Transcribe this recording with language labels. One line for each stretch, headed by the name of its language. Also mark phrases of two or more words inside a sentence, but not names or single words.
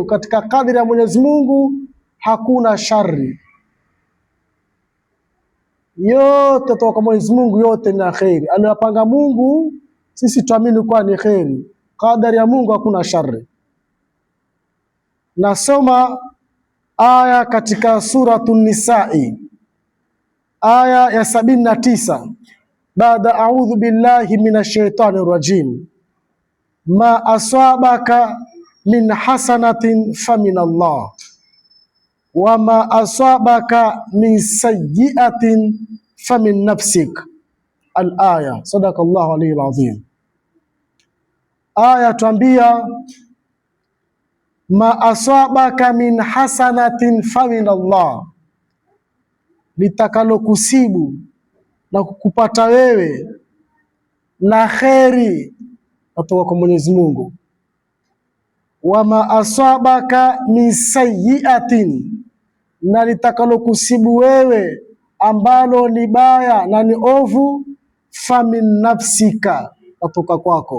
Swahili: Katika kadri ya Mwenyezi Mungu hakuna shari, yote toka kwa Mwenyezi Mungu, yote ni khairi. Anayopanga Mungu sisi tuamini kwa ni khairi. Kadari ya Mungu hakuna shari. Nasoma aya katika suratun Nisa'i, aya ya 79, baada
Arabic: أعوذ بالله من الشيطان الرجيم ما أصابك من حسنة فمن الله وما أصابك من سيئة فمن نفسك.
Swahili: Al-aya.
Arabic: صدق الله العلي العظيم.
Swahili: Aya tuambia
Arabic: ما أصابك من حسنة فمن الله,
Swahili: litakalo kusibu na kukupata wewe na kheri kutoka kwa Mwenyezi Mungu.
Arabic: وما أصابك من سيئة,
Swahili: na litakalo kusibu wewe ambalo ni baya na ni ovu,
Arabic: فمن نفسك,
Swahili: kutoka kwako.